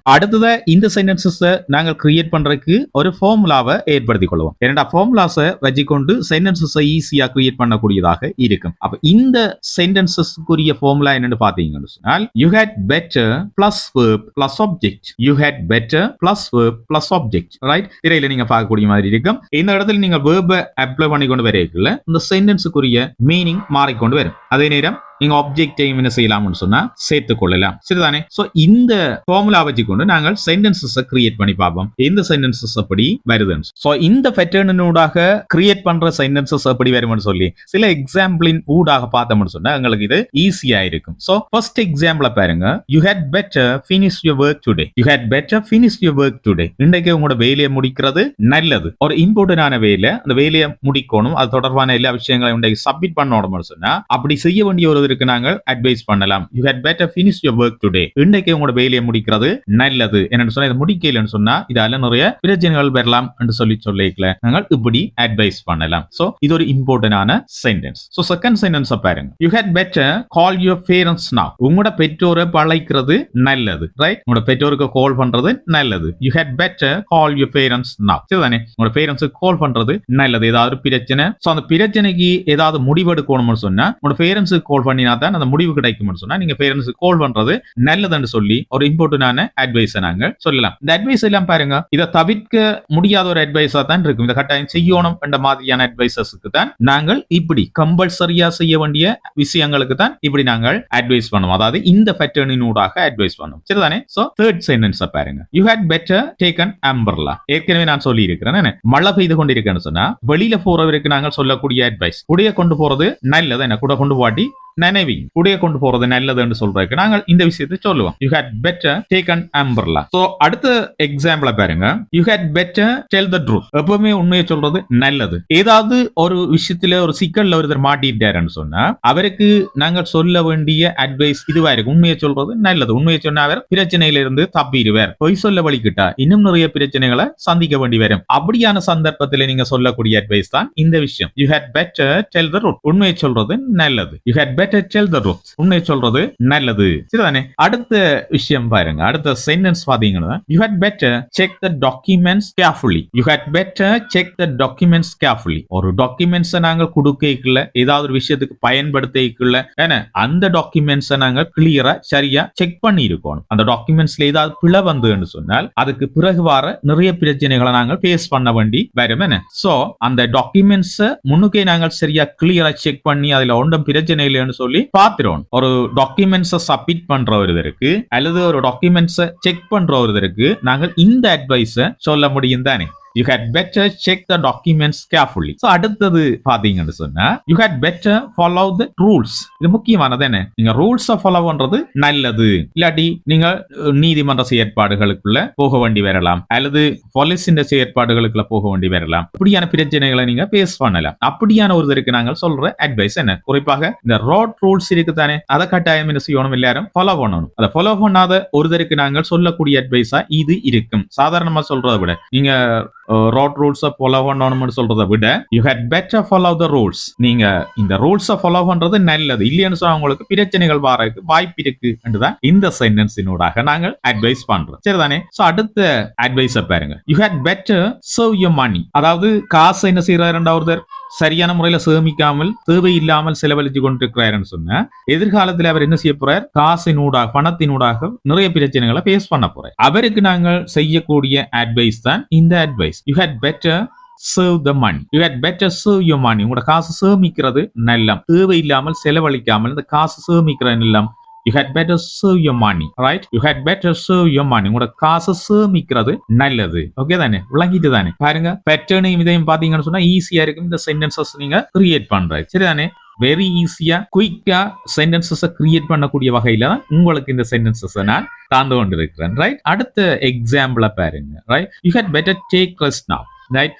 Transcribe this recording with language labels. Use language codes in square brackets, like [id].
[ta] அடுத்தது இந்த சென்டென்சஸ் நாங்கள் கிரியேட் பண்றதுக்கு ஒரு ஃபார்முலாவை ஏற்படுத்திக் கொள்வோம். இரண்டா ஃபார்முலாஸை வச்சுக்கொண்டு சென்டென்சஸ் ஈஸியா கிரியேட் பண்ணக்கூடியதாக இருக்கும். அப்ப இந்த சென்டென்சஸ்க்குரிய ஃபார்முலா என்னன்னு பாத்தீங்கன்னு சொன்னால் [en] you had better plus verb plus object. You had better plus verb plus object. Right? [ta] திரையில நீங்க பார்க்கக்கூடிய மாதிரி இருக்கும். இந்த இடத்துல நீங்க verb அப்ளை பண்ணி கொண்டு வரீங்கல்ல, இந்த சென்டென்ஸுக்குரிய மீனிங் மாறிக்கொண்டு வரும். அதே நேரம் நீங்க ஆப்ஜெக்டையும் என்ன செய்யலாம்னு சொன்னா சேர்த்துக் கொள்ளலாம். சரிதானே? சோ இந்த ஃபார்முலா வச்சுக்கொண்டு நாங்கள் சென்டென்சஸ் கிரியேட் பண்ணி பார்ப்போம். இந்த சென்டென்சஸ் அப்படி வருதுன்னு. சோ இந்த பேட்டர்னூடாக கிரியேட் பண்ற சென்டென்சஸ் அப்படி வரும்னு சொல்லி சில எக்ஸாம்பிளின் ஊடாக பார்த்தோம்னு சொன்னா உங்களுக்கு இது ஈஸியா இருக்கும். சோ ஃபர்ஸ்ட் எக்ஸாம்பிள பாருங்க. [en] You had better finish your work today. You had better finish your work today. [ta] இன்றைக்கு உங்களோட வேலையை முடிக்கிறது நல்லது. ஒரு இம்பார்ட்டன்டான வேலை, அந்த வேலையை முடிக்கணும். அது தொடர்பான எல்லா விஷயங்களையும் இன்றைக்கு சப்மிட் பண்ணணும்னு சொன்னா அப்படி செய்ய வேண்டிய ஒரு நாங்கள் அட்வைஸ் பண்ணலாம். [en] You had better finish your work today. [ta] இன்றைக்கு உங்களோட வேலையை முடிக்கிறது நல்லது. என்னன்னு சொன்னா இதை முடிக்கலன்னு சொன்னா இதால நிறைய பிரச்சனைகள் வரலாம் என்று சொல்லிக்கல நாங்கள் இப்படி அட்வைஸ் பண்ணலாம். சோ இது ஒரு இம்பார்ட்டன்டான சென்டென்ஸ். சோ செகண்ட் சென்டென்ஸ் பாருங்க. [en] You had better call your parents now. [ta] உங்களோட பெற்றோரை அழைக்கிறது நல்லது. ரைட்? உங்களோட பெற்றோருக்கு கால் பண்றது நல்லது. [en] You had better call your parents now. [ta] சரிதானே? உங்களோட பேரண்ட்ஸுக்கு கால் பண்றது நல்லது. ஏதாவது பிரச்சனை, சோ அந்த பிரச்சனைக்கு ஏதாவது முடிவெடுக்கணும்னு சொன்னா உங்களோட பேரண்ட்ஸுக்கு கால் பண்ணி தான் அந்த முடிவு கிடைக்கும் சொன்னா நீங்க பேரண்ட்ஸ் கால் பண்றது நல்லதுன்னு சொல்லி ஒரு இம்பார்ட்டன்டான அட்வைஸ் நாங்கள் சொல்லலாம். இந்த அட்வைஸ் எல்லாம் பாருங்க, இதை தவிர்க்க முடியாத ஒரு அட்வைஸா தான் இருக்கும். இந்த கட்டாயம் செய்யணும் என்ற மாதிரியான அட்வைசஸ்க்கு தான் நாங்கள் இப்படி கம்பல்சரியா செய்ய வேண்டிய விஷயங்களுக்கு தான் இப்படி நாங்கள் அட்வைஸ் பண்ணுவோம். அதாவது இந்த பேட்டர்னின் ஊடாக அட்வைஸ் பண்ணுவோம். சரிதானே? சோ தேர்ட் சென்டென்ஸ் பாருங்க. [en] You had better take an umbrella. [ta] ஏற்கனவே நான் சொல்லி இருக்கிறேன், மழை பெய்து கொண்டிருக்கேன்னு சொன்னா வெளியில போறவருக்கு நாங்கள் சொல்லக்கூடிய அட்வைஸ் குடைய கொண்டு போறது நல்லது. என்ன கூட கொண்டு போட்டி நினைவி குடைய கொண்டு போறது நல்லதுன்னு சொல்றதுக்கு நாங்கள் இந்த விஷயத்தை சொல்லுவோம். [en] You had better take an umbrella. [ta] So அடுத்த எக்ஸாம்பிள பாருங்க. [en] You had better tell the truth. [ta] எப்பவுமே உண்மையை சொல்றது நல்லது. ஏதாவது ஒரு விஷயத்துல ஒரு சிக்கல்ல ஒருத்தர் மாட்டிட்டாருன்னு சொன்னா அவருக்கு நாங்கள் சொல்ல வேண்டிய அட்வைஸ் இதுவா இருக்கு. உண்மையை சொல்றது நல்லது. உண்மையை சொன்னா அவர் பிரச்சனையில இருந்து தப்பிடுவார். பொய் சொல்ல வழிகிட்டா இன்னும் நிறைய பிரச்சனைகளை சந்திக்க வேண்டி வரும். அப்படியான சந்தர்ப்பத்தில் நீங்க சொல்லக்கூடிய அட்வைஸ் தான் இந்த விஷயம். [en] You had better tell the truth. [ta] உண்மையை சொல்றது நல்லது. [en] You had better tell the truth. [ta] உண்மை சொல்றது நல்லது. சரிதானே? அடுத்த விஷயம் பாருங்க. அடுத்த சென்டென்ஸ் பாத்தீங்கன்னா [en] you had better check the documents carefully. You had better check the documents carefully. [ta] ஒரு டாக்குமெண்ட்ஸ் நாங்கள் கொடுக்கல, ஏதாவது ஒரு விஷயத்துக்கு பயன்படுத்திக்கல, அந்த டாக்குமெண்ட்ஸ் நாங்கள் கிளியரா சரியா செக் பண்ணி இருக்கணும். அந்த டாக்குமெண்ட்ஸ்ல ஏதாவது பிழை வந்துன்னு சொன்னால் அதுக்கு பிறகு வர நிறைய பிரச்சனைகளை நாங்கள் ஃபேஸ் பண்ண வேண்டி வரும். சோ அந்த டாக்குமெண்ட்ஸ் முன்னுக்கே நாங்கள் சரியா கிளியரா செக் பண்ணி அதுல ஒன்றும் பிரச்சனை இல்லைன்னு இல்லையான்னு சொல்லி பாத்துறோம். ஒரு டாக்குமெண்ட்ஸை சப்மிட் பண்ற ஒருத்தருக்கு அல்லது ஒரு டாக்குமெண்ட்ஸை செக் பண்ற ஒருத்தருக்கு நாங்கள் இந்த அட்வைஸை சொல்ல முடியும் தானே. [en] You had better check the documents carefully. So [ta] அடுத்தது பாத்தீங்கன்னு சொன்னா [en] you had better follow the rules. [ta] இது முக்கியமானது என்ன, நீங்க ரூல்ஸை ஃபாலோ பண்றது நல்லது. இல்லாட்டி நீங்க நீதிமன்ற செயற்பாடுகளுக்குள்ள போக வேண்டி வரலாம் அல்லது போலீஸின் செயற்பாடுகளுக்குள்ள போக வேண்டி வரலாம். அப்படியான பிரச்சனைகளை நீங்க பேஸ் பண்ணலாம். அப்படியான ஒருத்தருக்கு நாங்கள் சொல்ற அட்வைஸ் என்ன, குறிப்பாக இந்த ரோட் ரூல்ஸ் இருக்கு தானே, அதை கட்டாயம் என்ன செய்யணும், எல்லாரும் ஃபாலோ பண்ணணும். அதை ஃபாலோ பண்ணாத ஒருத்தருக்கு நாங்கள் சொல்லக்கூடிய அட்வைஸா இது இருக்கும். சாதாரணமா சொல்றதை விட நீங்க ரோட் ரூல்ஸை ஃபாலோ பண்ணணும்னு சொல்றதை விட [en] You had better follow the rules. [ta] நீங்க இந்த ரூல்ஸை ஃபாலோ பண்றது நல்லது. இல்லைன்னு சொன்னா உங்களுக்கு பிரச்சனைகள் வரதுக்கு வாய்ப்பு இருக்கு என்றுதான் இந்த சென்டென்ஸினூடாக நாங்கள் அட்வைஸ் பண்றோம். சரிதானே. சோ அடுத்த அட்வைஸை பாருங்க. [en] You had better serve your money. [ta] அதாவது காசு என்ன செய்யறாரு, ஒருத்தர் சரியான முறையில சேமிக்காமல் தேவையில்லாமல் செலவழிச்சு கொண்டிருக்கிறாருன்னு சொன்னா எதிர்காலத்தில் அவர் என்ன செய்ய போறார், காசினூடாக பணத்தினூடாக நிறைய பிரச்சனைகளை பேஸ் பண்ண போறார். அவருக்கு நாங்கள் செய்யக்கூடிய அட்வைஸ் தான் இந்த advice. [en] You had better save the money. You had better save your money. [ta] உங்களோட காசு சேமிக்கிறது நல்லம். தேவையில்லாமல் செலவழிக்காமல் இந்த காசு சேமிக்கிறது நல்லம். [en] You had better save your money, right? You had better save your money. [ta] உங்களோட காசு சேமிக்கிறது நல்லது. ஓகே தானே, விளங்கிட்டு தானே. பாருங்க பேட்டர்னையும் இதையும் பாத்தீங்கன்னு சொன்னா ஈஸியா இருக்கும் இந்த சென்டென்சஸ் நீங்க கிரியேட் பண்றது. சரிதானே. வெரி ஈஸியா குயிக்கா சென்டென்சஸ் கிரியேட் பண்ணக்கூடிய வகையில தான் உங்களுக்கு இந்த சென்டென்சஸ் நான் தாந்து கொண்டிருக்கிறேன். [en] Right. [ta] அடுத்த எக்ஸாம்பிள பாருங்க. [en] Right. You had better take rest now. Right.